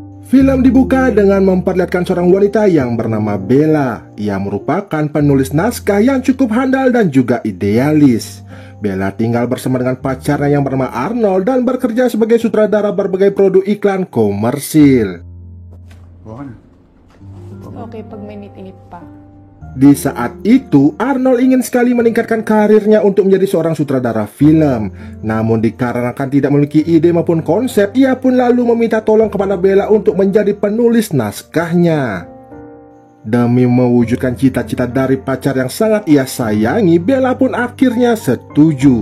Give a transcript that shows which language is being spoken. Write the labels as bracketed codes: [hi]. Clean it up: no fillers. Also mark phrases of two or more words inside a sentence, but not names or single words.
[id] Film dibuka dengan memperlihatkan seorang wanita yang bernama Bella. Ia merupakan penulis naskah yang cukup handal dan juga idealis. Bella tinggal bersama dengan pacarnya yang bernama Arnold dan bekerja sebagai sutradara berbagai produk iklan komersil. Oke, [tl] pag minit-init pa. [id] Di saat itu, Arnold ingin sekali meningkatkan karirnya untuk menjadi seorang sutradara film. Namun dikarenakan tidak memiliki ide maupun konsep, ia pun lalu meminta tolong kepada Bella untuk menjadi penulis naskahnya. Demi mewujudkan cita-cita dari pacar yang sangat ia sayangi, Bella pun akhirnya setuju.